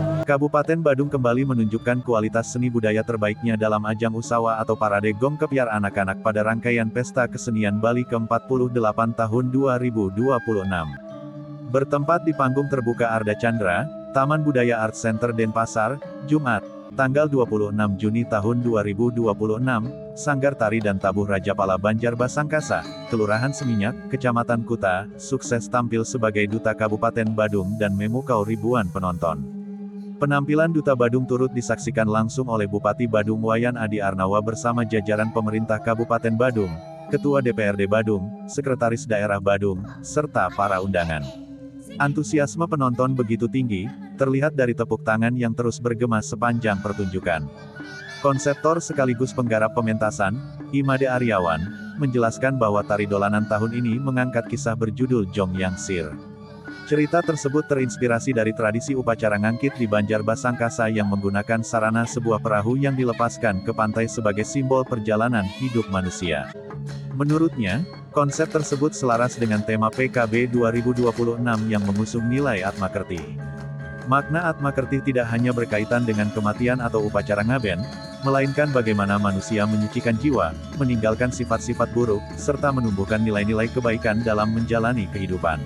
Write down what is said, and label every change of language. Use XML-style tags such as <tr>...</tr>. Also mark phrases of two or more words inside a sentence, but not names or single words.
<id>Kabupaten Badung kembali menunjukkan kualitas seni budaya terbaiknya dalam ajang Usawa atau Parade Gong Kepiar Anak-anak pada rangkaian Pesta Kesenian Bali ke-48 tahun 2026. Bertempat di panggung terbuka Arda Chandra, Taman Budaya Art Center Denpasar, Jumat, tanggal 26 Juni tahun 2026, Sanggar Tari dan Tabuh Rajapala Banjar Basangkasa, Kelurahan Seminyak, Kecamatan Kuta, sukses tampil sebagai Duta Kabupaten Badung dan memukau ribuan penonton. Penampilan Duta Badung turut disaksikan langsung oleh Bupati Badung Wayan Adi Arnawa bersama jajaran pemerintah Kabupaten Badung, Ketua DPRD Badung, Sekretaris Daerah Badung, serta para undangan. Antusiasme penonton begitu tinggi, terlihat dari tepuk tangan yang terus bergema sepanjang pertunjukan. Konseptor sekaligus penggarap pementasan, Imade Aryawan, menjelaskan bahwa tari dolanan tahun ini mengangkat kisah berjudul Jong Yang Sir. Cerita tersebut terinspirasi dari tradisi upacara ngangkit di Banjar Basangkasa yang menggunakan sarana sebuah perahu yang dilepaskan ke pantai sebagai simbol perjalanan hidup manusia. Menurutnya, konsep tersebut selaras dengan tema PKB 2026 yang mengusung nilai Atmakerti. Makna Atmakerti tidak hanya berkaitan dengan kematian atau upacara ngaben, melainkan bagaimana manusia menyucikan jiwa, meninggalkan sifat-sifat buruk, serta menumbuhkan nilai-nilai kebaikan dalam menjalani kehidupan.</id>